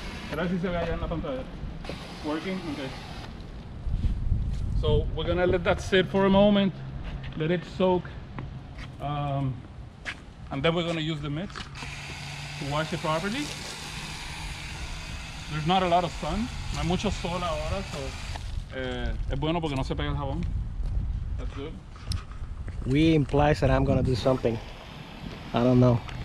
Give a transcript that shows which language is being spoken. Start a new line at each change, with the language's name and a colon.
Spanish: Mira si se ve allá en la pantalla.
English: Working? Okay. So we're gonna let that sit for a moment, let it soak, and then we're gonna use the mitts to wash it properly. There's not a lot of sun,
Spanish: no hay mucho sol ahora, so es bueno porque no se pega el jabón.
English: That's good. We implies that I'm gonna do something. I don't know.